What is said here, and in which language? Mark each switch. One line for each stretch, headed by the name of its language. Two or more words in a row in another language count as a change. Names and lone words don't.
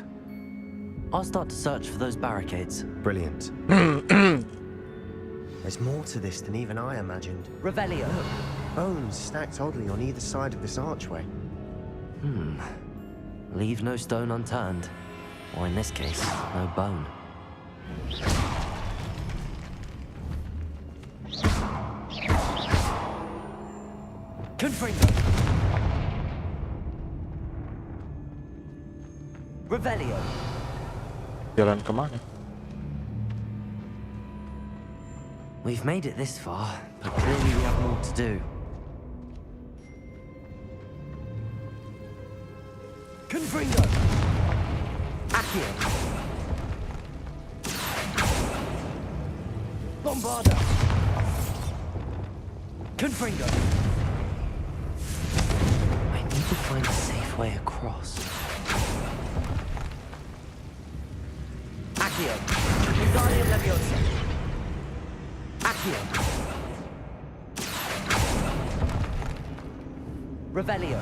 English: I'll start to search for those barricades. Brilliant. There's more to this than even I imagined. Revelio. Bones stacked oddly on either side of this archway. Leave no stone unturned. Or in this case, no bone. Confringo. Revelio.
Indonesian: Jalan kemana?
English: We've made it this far, but clearly we have more to do. Confringo. Accio. Bombarda. Confringo. I need to find a safe way across. Accio. Wingardium Leviosa. Accio. Revelio.